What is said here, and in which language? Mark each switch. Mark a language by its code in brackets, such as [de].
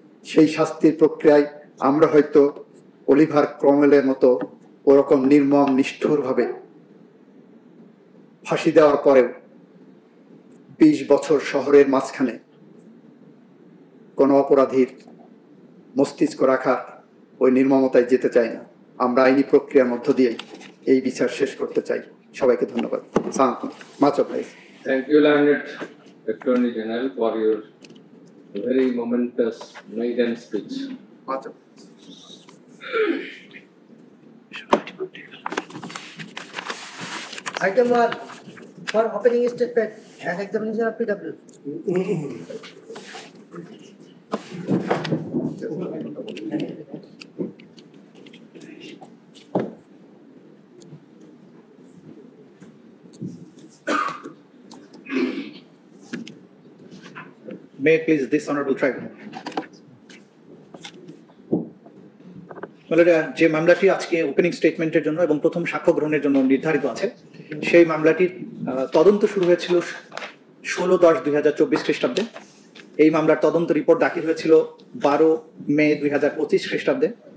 [bn] সেই শাস্তির প্রক্রিয়ায় আমরা হয়তো অলিভার ক্রমওয়েলের মতো ওরকম নির্মম নিষ্ঠুরভাবে ফাঁসি দেওয়ার পরেও 20 বছর শহরের মাঝখানে কোনো অপরাধীর মস্তিষ্ক রাখার ওই নির্মমতায় যেতে চাই না। আমরা আইনি প্রক্রিয়ার মধ্য দিয়েই এই বিচার শেষ করতে চাই। সবাইকে ধন্যবাদ। [en] Much obliged. Thank you, Learned Attorney General, for your very momentous maiden speech. Much obliged. Item 1 for opening statement and examination of PW. May it please this honorable tribunal. [bn] যে মামলাটি আজকে ওপেনিং স্টেটমেন্টের জন্য এবং প্রথম সাক্ষ্য গ্রহণের জন্য নির্ধারিত আছে, সেই মামলাটির তদন্ত শুরু হয়েছিল 16/10/2024 খ্রিস্টাব্দে। এই মামলার তদন্ত রিপোর্ট দাখিল হয়েছিল 12 মে 2025 খ্রিস্টাব্দে।